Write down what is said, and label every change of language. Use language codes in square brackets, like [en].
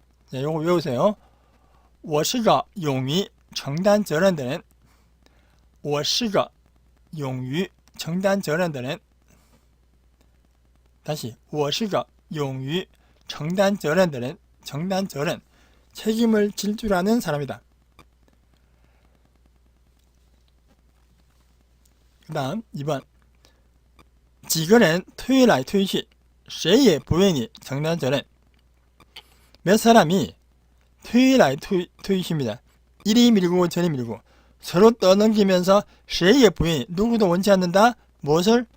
[ko] 자, 요거 외우세요. [zh] 我是个勇于承担责任的人. 我是个勇于承担责任的人. [ko] 다시 [zh] 我是个勇于承担责任的人. 承担责任, [ko] 책임을 질 줄 아는 사람이다. 그 다음 2번 [zh] 几个人推来推去谁也不愿意承担责任. [ko] 몇 사람이 [zh] 推来推去 [ko] 입니다. 이리 밀고 저리 밀고 서로 떠넘기면서 [zh] 谁也不愿意 [ko] 누구도 원치 않는다. 무엇을?